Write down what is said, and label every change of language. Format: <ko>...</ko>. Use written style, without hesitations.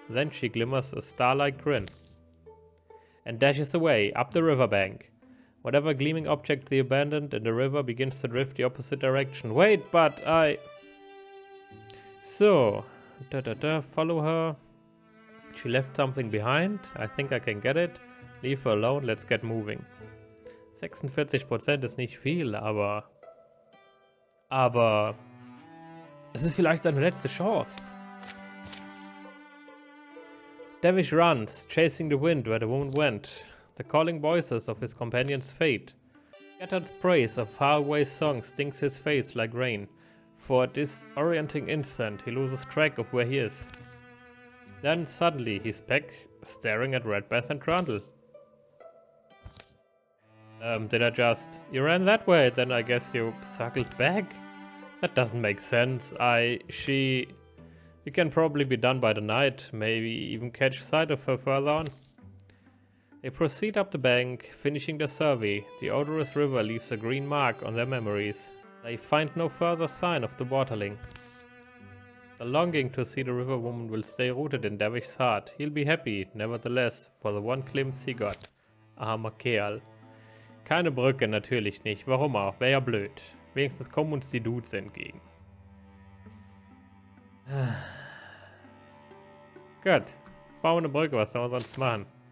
<en>Then she glimmers a star-like grin. And dashes away, up the riverbank. Whatever gleaming object they abandoned in the river begins to drift the opposite direction. Wait, but So, follow her. She left something behind. I think I can get it. Leave her alone, let's get moving.</en> <de>46% ist nicht viel, aber es ist vielleicht seine letzte Chance.</de> <en>Davish runs, chasing the wind where the woman went. The calling voices of his companion's fate. Scattered sprays of faraway song stings his face like rain. For a disorienting instant, he loses track of where he is. Then suddenly he's back staring at Redbath and Trundle. Did I just... You ran that way, then I guess you circled back? That doesn't make sense. You can probably be done by the night, maybe even catch sight of her further on. They proceed up the bank, finishing their survey. The odorous river leaves a green mark on their memories. They find no further sign of the Waterling. The longing to see the river woman will stay rooted in Davish's heart. He'll be happy, nevertheless, for the one glimpse he got.</en> <de>Armer Kerl. Keine Brücke, natürlich nicht. Warum auch? Wäre ja blöd. Wenigstens kommen uns die Dudes entgegen. Gut. Bauen eine Brücke, was soll man sonst machen?</de>